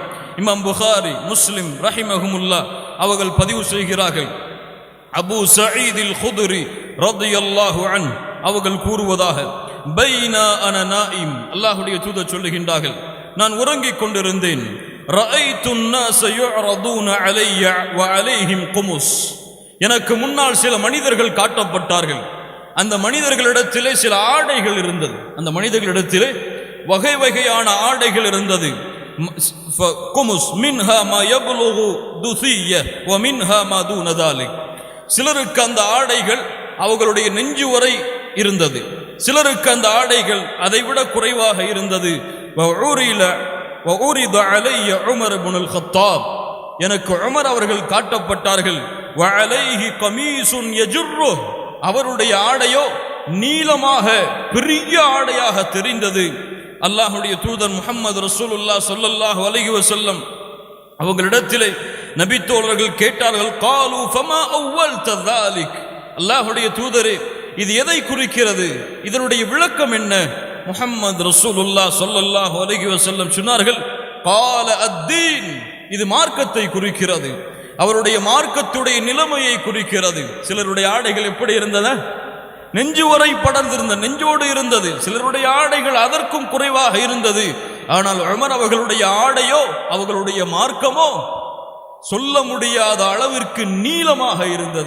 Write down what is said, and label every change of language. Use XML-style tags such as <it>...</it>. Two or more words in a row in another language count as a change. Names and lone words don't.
<ta>இமாம் புகாரி முஸ்லிம் ரஹிமஹுமுல்லாஹ் அவர்கள் பதிவு செய்கிறார்கள். அபூ சயீத் அல் குத்ரி</ta> <ar>رضي الله عنه</ar> <ta>அவர்கள் கூறுவதாக,</ta> <ar>بينا أنا نائم,</ar> <ta>அல்லாஹ்வுடைய தூதர் சொல்லுகின்றார்கள், நான் உறங்கிக் கொண்டிருந்தேன்.</ta> <ar>ரஅய்து الناس يعرضون علي وعليهم قمص,</ar> <ta>எனக்கு முன்னால் சில மனிதர்கள் காட்டப்பட்டார்கள். அந்த மனிதர்களிடத்திலே சில ஆடைகள் இருந்தது, அந்த மனிதர்களிடத்திலே வகை வகையான ஆடைகள் இருந்தது.</ta> <ar>قمص منها ما يبلغ الثدي ومنها ما دون ذلك.</ar> <ta>சிலருக்கு அந்த ஆடைகள் அவர்களுடைய நெஞ்சு வரை இருந்தது, சிலருக்கு அந்த ஆடைகள் அதைவிட குறைவாக இருந்தது.</ta> <ar>وعرض علي عمر بن الخطاب,</ar> <ta>எனக்கு உமர் அவர்கள் காட்டப்பட்டார்கள்.</ta> <ar>وعليه قميص يجره,</ar> <ta>அவருடைய ஆடையோ நீளமாக பெரிய ஆடையாக தெரிந்தது. அல்லாஹ்வுடைய தூதர் முஹம்மது</ta> <ar>رسول الله صلى الله عليه وسلم</ar> <ta>அவர்களிடத்திலே நபித்தோழர்கள் கேட்டார்கள்,</ta> <ar>قالوا فما اولت ذلك,</ar> <ta>அல்லாஹ்வுடைய தூதரே இது எதை குறிக்கிறது, இதனுடைய விளக்கம் என்ன? முஹம்மது</ta> <ar>رسول الله صلى الله عليه وسلم</ar> <ta>சொன்னார்கள்,</ta> <ar>قال الدين,</ar> <ta>இது மார்க்கத்தை குறிக்கிறது, அவருடைய மார்க்கத்துடைய நிலைமையை குறிக்கிறது. சிலருடைய ஆடைகள் எப்படி இருந்தன? நெஞ்சு வரை படர்ந்திருந்த, நெஞ்சோடு இருந்தது. சிலருடைய ஆடைகள் அதற்கும் குறைவாக இருந்தது. ஆனால் உமர் அவர்களுடைய ஆடையோ அவர்களுடைய மார்க்கமோ சொல்ல முடியாத அளவிற்கு நீளமாக இருந்தது.</ta>